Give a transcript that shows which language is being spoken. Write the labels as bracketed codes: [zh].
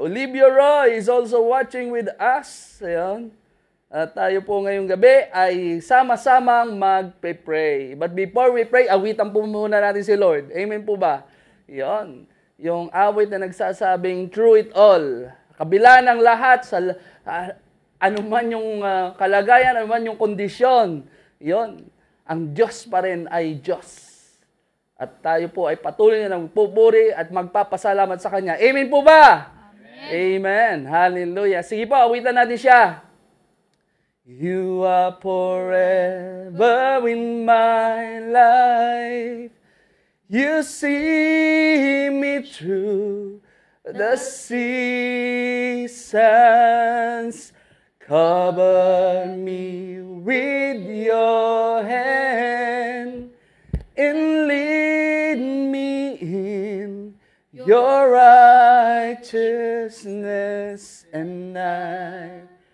[en] Olivia Roy is also watching with us. [tl] Ayan. At tayo po ngayong gabi ay sama-samang mag-pray. [en] But before we pray, [tl] awitan po muna natin si Lord. Amen po ba? Yun. Yung awit na nagsasabing [en] through it all. [tl] Kabila ng lahat, anuman yung kalagayan, anuman yung kondisyon, yon, ang Diyos pa rin ay Diyos. At tayo po ay patuloy na magpupuri at magpapasalamat sa Kanya. Amen po ba? Amen. Amen. Hallelujah. Sige po, awitan natin siya. [en] You are forever in my life. You see me through the seasons, cover me with your hand, and lead me in your righteousness, and I